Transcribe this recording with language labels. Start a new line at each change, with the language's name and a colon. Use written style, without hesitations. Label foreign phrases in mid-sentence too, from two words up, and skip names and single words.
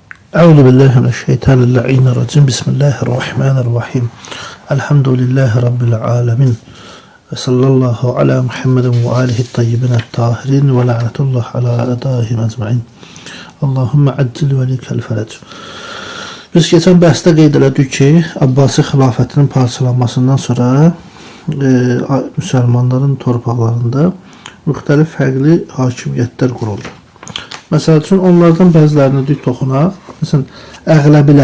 Arabic: أعوذ بالله من الشيطان الرجيم. بسم الله الرحمن الرحيم. الحمد لله رب العالمين. و صلى الله على محمد و آله الطيبين الطاهرين و لعنة الله على أعدائهم أجمعين. اللهم عجل لوليك الفرج.
Azerbaijani: Biz geçen bəhsdə qeyd elədik ki, Abbasi xilafətinin parçalanmasından sonra müsəlmanların torpaqlarında müxtəlif fərqli hakimiyyətlər quruldu. Məsəl üçün onlardan bəzilərini dik toxunaq. Məsələn, Əğləbilər.